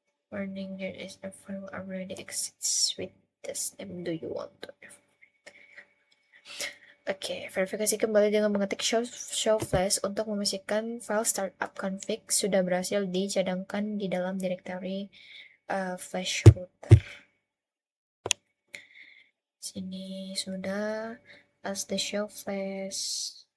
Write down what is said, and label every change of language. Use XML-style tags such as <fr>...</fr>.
<en>Warning, there is a file already exists with the name. Do you want to?</en> <id>Oke, verifikasi kembali dengan mengetik show flash untuk memastikan file startup config sudah berhasil dicadangkan di dalam direktori flash router. Sini sudah as the show flash.</id>